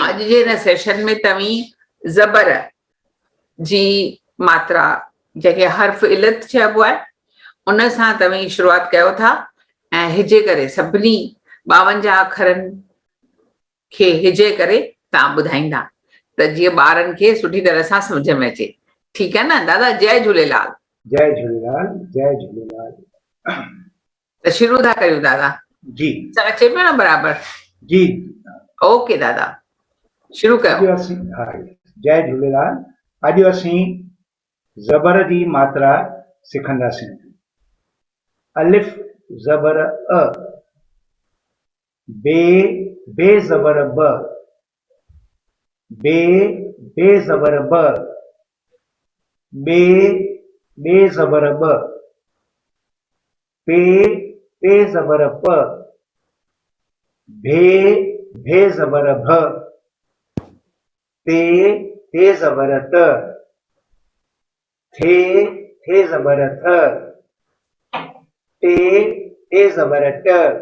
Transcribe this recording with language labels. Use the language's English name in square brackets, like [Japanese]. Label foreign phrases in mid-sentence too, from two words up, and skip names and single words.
[Sindhi] अॼु जे हिन सेशन में तव्हीं ज़बर जी मात्रा जंहिंखे हर्फ़ इलत चइबो आहे उन सां तव्हीं शुरूआत कयो था ऐं हिजे करे सभिनी 52 अखरनि खे हिजे करे तव्हां ॿुधाईंदा। त जीअं ॿारनि खे सुठी तरह सां सम्झ में अचे। ठीकु आहे न दादा? जय झूलेलाल। जय झूलेलाल, जय झूलेलाल। त शुरू था कयूं दादा? जी अचे पियो न बराबरि? जी ओके दादा, शुरू कयो। अॼु असीं जय झूलेलाल। अॼु असीं ज़बर जी मात्रा सिखंदासीं। अलिफ ज़बर अ, बे ज़बर ब, बे ज़बर ब, बे ज़बर ब, पे ज़बर प, भे ज़बर भ, ते ज़बर त, थे ज़बर थ, टे ज़बर ट,